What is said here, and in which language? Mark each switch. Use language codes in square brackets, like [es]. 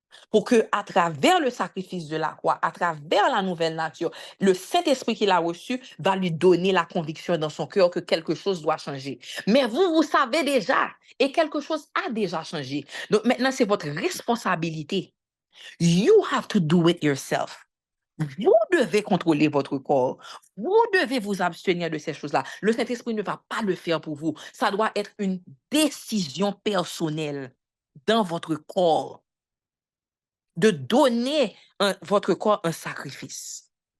[fr] Pour que, à travers le sacrifice de la croix, à travers la nouvelle nature, le Saint-Esprit qu'il a reçu va lui donner la conviction dans son cœur que quelque chose doit changer. Mais vous, vous savez déjà, et quelque chose a déjà changé. Donc maintenant, c'est votre responsabilité. [en] You have to do it yourself. [fr] Vous devez contrôler votre corps. Vous devez vous abstenir de ces choses-là. Le Saint-Esprit ne va pas le faire pour vous. Ça doit être une décision personnelle dans votre corps de donner votre corps un sacrifice.